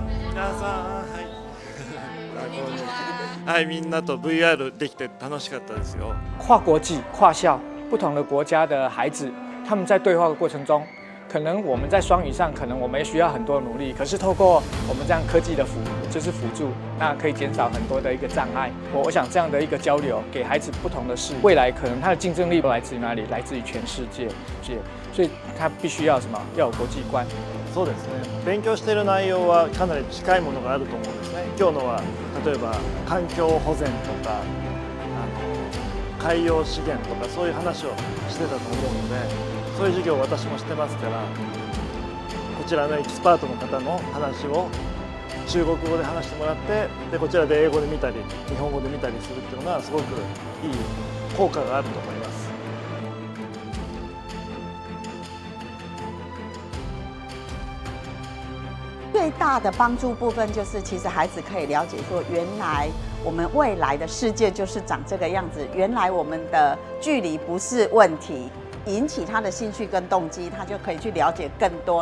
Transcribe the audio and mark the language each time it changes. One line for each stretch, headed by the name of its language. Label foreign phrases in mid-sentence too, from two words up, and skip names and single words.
Japanese: 皆さん、はい。はい、みんなと VR できて楽しかったですよ。
Chinese: 跨国际、跨校，不同的国家的孩子，他们在对话的过程中，可能我们在双语上，可能我们也需要很多努力。可是透过我们这样科技的辅助，那可以减少很多的一个障碍。我想这样的一个交流，给孩子不同的视野，未来可能他的竞争力来自于哪里？来自于全世界，所以他必须要什么？要有国际观。
Japanese: そうですね。勉強している内容はかなり近いものがあると思うんですね。今日のは例えば環境保全とか海洋資源とかそういう話をしてたと思うので、そういう授業を私もしてますから、こちらのエキスパートの方の話を中国語で話してもらって、でこちらで英語で見たり日本語で見たりするっていうのがすごくいい効果があると思います。
Chinese: 最大的帮助部分就是，其实孩子可以了解说，原来我们未来的世界就是长这个样子，原来我们的距离不是问题，引起他的兴趣跟动机，他就可以去了解更多。